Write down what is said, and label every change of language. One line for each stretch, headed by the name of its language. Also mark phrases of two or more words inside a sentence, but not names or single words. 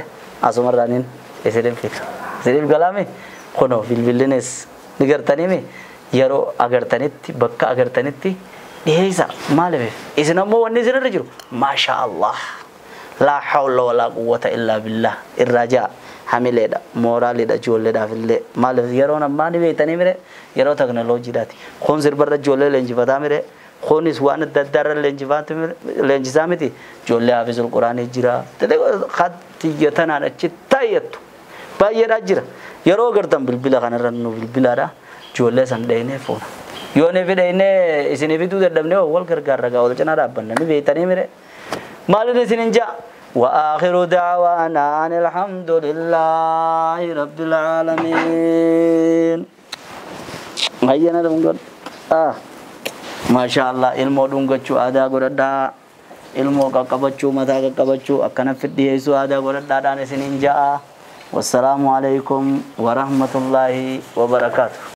Oromo: asumarraanin isiniif fika isiniif galaami kunoo bilbillines ni gartaniimi yeroo agartanitti bakka agartanitti dhiheessa maaliif isin ammoo wanni isinirra jiru
Arabic: ما شاء الله لا حول ولا قوة إلا بالله
Oromo: irraa ja'a hamileedha mooraaliidha ijoolleedhaaf illee maaliif yeroo ammaa ni beektanii mire yeroo teknooloojiidhaati kun sirbarra ijoollee leenjifataa mire kunis waan adda addaarra leenjisaa miti ijoollee hafizul quraanii jira xiyyatanaan achi taayyattu baay'eedhaa jira yeroo gartan bilbila kanarra nu bilbilaadha ijoollee san dhayinee fuuna yoo ni fidhaynee isinii fiduu dadhabnee wal gargaarra gaa wal cinaa dhaabbanna ni beektanii mire maalin isinin ja'a
Arabic: وآخر دعوانا أن الحمد لله رب العالمين هيا نقول ما شاء الله
Oromo: ilmoo dhungachuu aadaa godhadhaa ilmoo qaqqabachuu mataa qaqqabachuu akkana fidhiyeessuu aadaa godhadhaadhaan isiniin ja'a
Arabic: والسلام عليكم ورحمة الله وبركاته